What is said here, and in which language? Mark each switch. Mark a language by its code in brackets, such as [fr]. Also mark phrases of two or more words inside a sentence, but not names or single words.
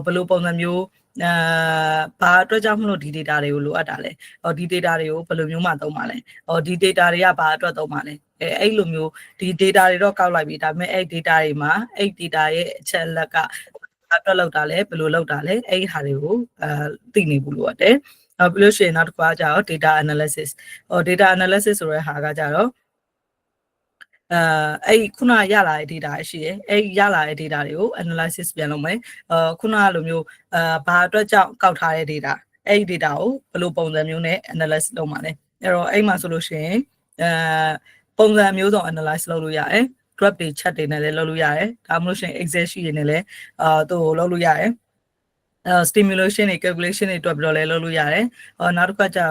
[my] ယ်လိုပုံစံမျိုးဘာအတွက်ကြောင့်မလို့ဒီ data တွေကိုလိုအပ်တာလဲဒီ data တွေကိုဘယ်လိုမျိုးမှသုံးပါလဲဒီ data တွေကဘာအတွက်သုံးပါလဲအဲ့လိုမျိုးဒီ data တွေတော့ကောက်လိုက်ပြီဒါပေမဲ့အဲ့ data တွေမှာအဲ့ data ရဲ့အချက်လက်ကအတွက်လောက်တာလဲဘယ်လိုလောက်တာလဲအဲ့ဟာတွေကိုသိနေဘူးလို့ရတယ်ပြီးလို့ရှိရင်နောက်တစ်ခါကျတော့ [en] data analysis data analysis [my] ဆိုတဲ့ဟာကကြတော့ အဲ့ခုနရလာတဲ့ data ရှိတယ်အဲ့ရလာတဲ့ data တွေကို analysis ပြန်လုပ်မယ်ခုနလိုမျိုးဘာအတွက်ကြောင့်ကောက်ထားတဲ့ data အဲ့ data ကိုဘယ်လိုပုံစံမျိုးနဲ့ analysis လုပ်မှာလဲအဲ့တော့အဲ့မှာဆိုလို့ရှိရင်ပုံစံမျိုးစုံ analyze လုပ်လို့ရတယ် graph တွေ chart တွေနဲ့လည်းလုပ်လို့ရတယ်ဒါမှမဟုတ်ရှင် [en] excel sheet [my] တွေနဲ့လည်းသူ့ကိုလုပ်လို့ရတယ်stimulation တွေ calculation တွေတွက်ပြီးတော့လည်းလုပ်လို့ရတယ်နောက်တစ်ခါကျ